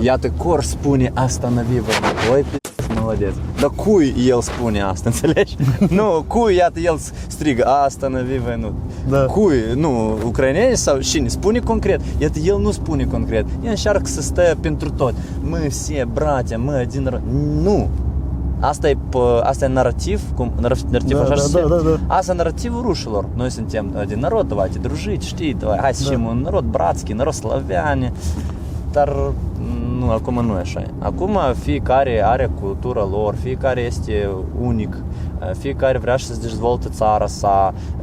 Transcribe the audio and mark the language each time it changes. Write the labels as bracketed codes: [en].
[ro] Iată, Corș spune asta na vivă. [ru] Oi, молодец. [ro] Dar cui el spune asta, înțelegi? Nu, cui, iată, el strigă asta na vivă, nu. Da. Cui, nu, ucraineni sau cine? Spune concret. Iată, el nu spune concret. El încearcă să stea pentru tot. [ru] Mă, все, братья, мы один народ. [ro] Nu. Asta e narativ, narativ Da, așa da, se da, zice? da, da. Asta e narativul rușilor. Noi suntem din narod, [ru] давайте дружить, [ro] știi, [ru] давай, [ro] hai să fim un [ru] narod bratski, narod slaviani. [ro] Dar nu, acum nu e așa. Acum fiecare are cultura lor, fiecare este unic, fiecare vrea să-și dezvolte țara sa.